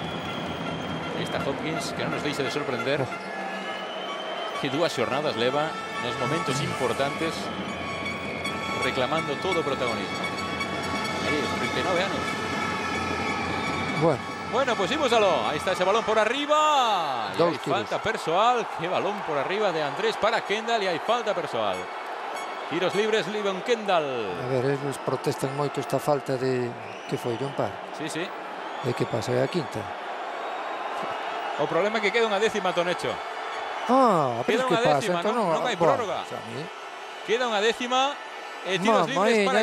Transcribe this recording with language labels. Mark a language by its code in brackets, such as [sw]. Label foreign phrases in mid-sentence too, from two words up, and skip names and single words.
[gl] Aí está Hopkins, que non nos deixa de sorprender. Que dúas xornadas leva nos momentos importantes reclamando todo o protagonismo. Aí, 39 anos. Bueno, pues imos aló. [es] Ahí está ese balón por arriba. Y hay falta personal. Qué balón por arriba de Andrés para Kendall y hay falta personal. Tiros libres, Livon Kendall. [gl] A ver, eles protestan moito esta falta de... Que foi, John Parr? Sí, sí. De que pasa, é a quinta. O problema é que queda unha décima, Tonecho. Ah, queda pero que unha pasa? décima, Entón, non hai prórroga. Queda unha décima e tiros libres para